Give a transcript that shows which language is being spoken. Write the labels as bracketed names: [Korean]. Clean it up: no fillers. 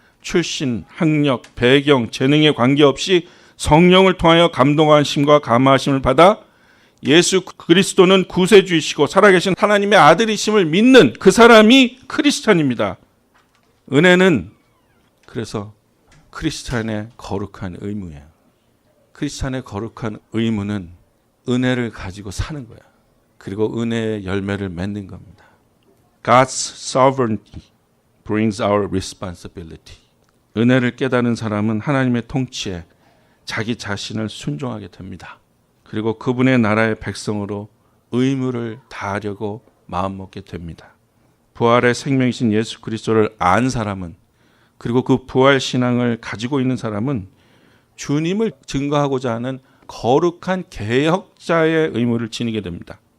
[Korean] 출신, 학력, 배경, 재능에 관계없이 성령을 통하여 감동하심과 감화하심을 받아 예수 그리스도는 구세주이시고 살아계신 하나님의 아들이심을 믿는 그 사람이 크리스찬입니다. 은혜는 그래서 크리스찬의 거룩한 의무예요. 크리스찬의 거룩한 의무는 은혜를 가지고 사는 거야. 그리고 은혜의 열매를 맺는 겁니다. [English] God's sovereignty brings our responsibility. [Korean] 은혜를 깨닫는 사람은 하나님의 통치에 자기 자신을 순종하게 됩니다. 그리고 그분의 나라의 백성으로 의무를 다하려고 마음먹게 됩니다. 부활의 생명이신 예수 그리스도를 안 사람은, 그리고 그 부활 신앙을 가지고 있는 사람은 주님을 증거하고자 하는 거룩한 개혁자의 의무를 지니게 됩니다.